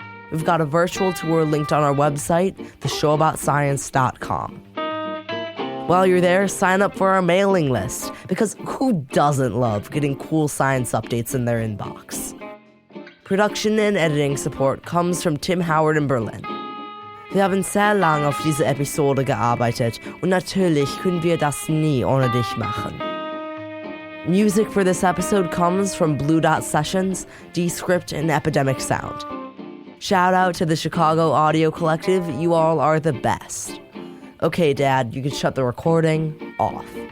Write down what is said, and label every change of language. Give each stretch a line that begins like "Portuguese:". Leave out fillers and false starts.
English: We've got a virtual tour linked on our website, theshowaboutScience.com. While you're there, sign up for our mailing list, because who doesn't love getting cool science updates in their inbox? Production and editing support comes from Tim Howard in Berlin.
German: Wir haben sehr lange auf diese Episode gearbeitet und natürlich können wir das nie ohne dich machen.
English: Music for this episode comes from Blue Dot Sessions, Descript, and Epidemic Sound. Shout out to the Chicago Audio Collective, you all are the best. Okay, Dad, you can shut the recording off.